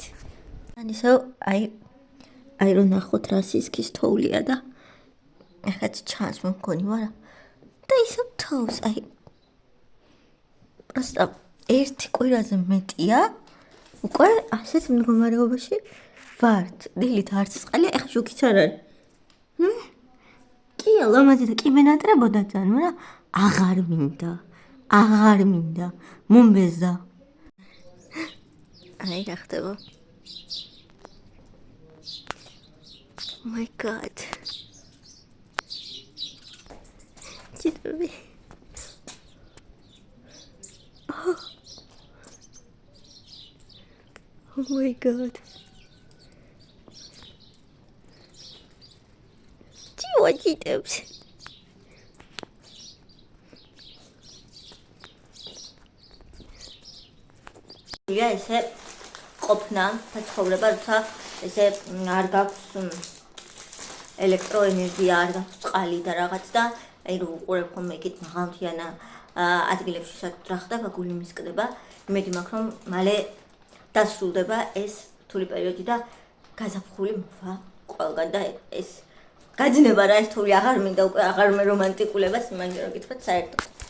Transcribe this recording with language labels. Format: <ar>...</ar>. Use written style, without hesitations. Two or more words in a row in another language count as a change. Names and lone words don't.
<ka>ისევ აი რომ ნახოთ რა სისქის თოვლია და ეხაც ჩანს მგონი, მაგრამ და ისევ თოვს, აი პროსტა ერთი კვირაზე მეტია უკვე ასეთ მდგომარეობაში ვართ. დილით არც წყალია, ეხლა შუქიც არ არის. კი ლამაზი და კი მენატრებოდა ძალიან, მაგრამ აღარ მინდა მომბეზა. აი რა ხდება.</ka> <en>Oh my god. Jittery. Oh my god. Jittery. Ja,</en> <ka>ესე ყოფნა და ცხოვრება, როცა ესე არ გაქვს ელექტროენერგია, არ გაქვს წყალი და რაღაც და აი რომ უყურებ ხოლმე იქით მაღალმთიან ადგილებში საერთოდ რა ხდება, გული მისკდება. იმედი მაქვს რომ მალე დასრულდება ეს რთული პერიოდი და გაზაფხული მოვა ყველგან და ეს გაძინება რა ეს თული აღარ მინდა უკვე აღარ მე რომანტიკულებას იმანჯერ რომ გითხრათ საერთოდ.</ka>